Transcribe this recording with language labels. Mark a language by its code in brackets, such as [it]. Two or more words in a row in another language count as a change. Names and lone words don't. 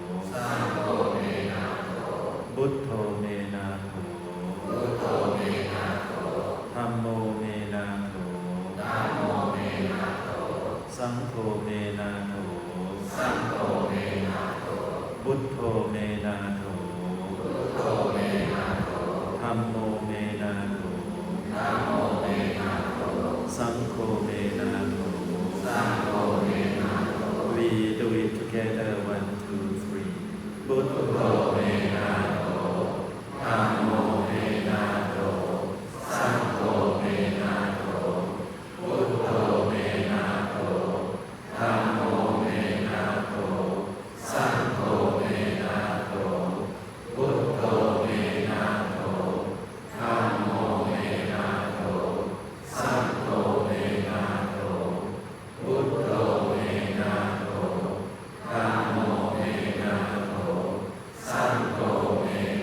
[pi] Buddha me nato, Dhammo me nato, Sankho me nato, Buddha me nato, Dhammo me nato, Sankho me nato. [en] We do it together. 1, 2, 3. [pi] Buddha me nato, Dhammo me nato, Sankho me nato, Buddha me nato, Dhammo me nato, Sankho me nato, Buddha me nato, Dhammo me nato, Sankho me nato, Buddha me nato, Dhammo me nato, Sankho me